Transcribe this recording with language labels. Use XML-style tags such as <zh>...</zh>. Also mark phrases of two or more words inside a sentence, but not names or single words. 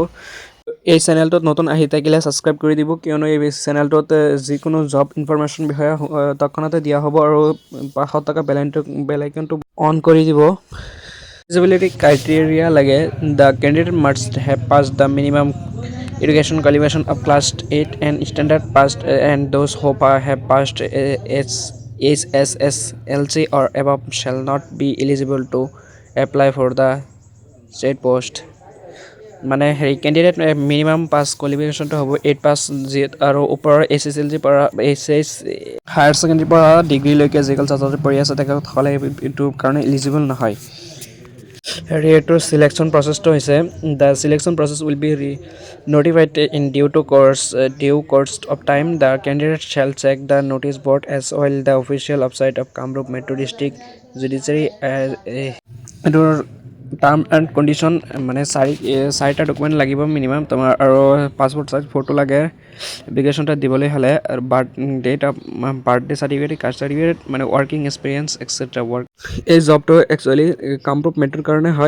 <as>এই চেনেলটোত নতুন আহি থাকিলে ছাবস্ক্ৰাইব কৰি দিব, কিয়নো এই চেনেলটোত যিকোনো</as> <en>job information</en> <as>বিষয়ে তৎক্ষণাতে দিয়া হ'ব আৰু 500 টকা</as> <en>bell icon</en> <as>অন কৰি দিব।</as> <en>eligibility criteria লাগে the candidate must have pass the minimum education qualification of class 8 and standard passed and those who have passed HSSLC or above shall not be eligible to apply for the said post।</en> <as>মানে হেৰি কেণ্ডিডেট</as> <en>minimum pass qualification</en> <as>হ'ব 8 পাছ আৰু ওপৰৰ SSLC পৰা</as> <en>higher secondary</en> <as>পৰা ডিগ্ৰীলৈকে যিসকল ছাত্ৰ ছাত্ৰী পঢ়ি আছে তেখেতসকলে এইটোৰ কাৰণে এলিজিবল নহয়। হেৰি এইটোৰ চিলেকশ্যন প্ৰচেছটো হৈছে</as> <en>the selection process will be notified in due course of time. The candidate shall check the notice board as well the official website of Kamrup Metro District Judiciary</en> <as>এইটোৰ</as> <en>term and condition</en> <as>মানে চাৰিটা ডকুমেণ্ট লাগিব মিনিমাম তোমাৰ, আৰু</as> <en>passport size photo</en> <as>লাগে এপ্লিকেশ্যনটা দিবলৈ হ'লে, আৰু</as> <en>birthday certificate, caste certificate,</en> <as>মানে</as> <en>working experience etcetera</en> <as>এই জবটো একচুৱেলি কামৰূপ মেট্ৰোৰ কাৰণে হয়।</as>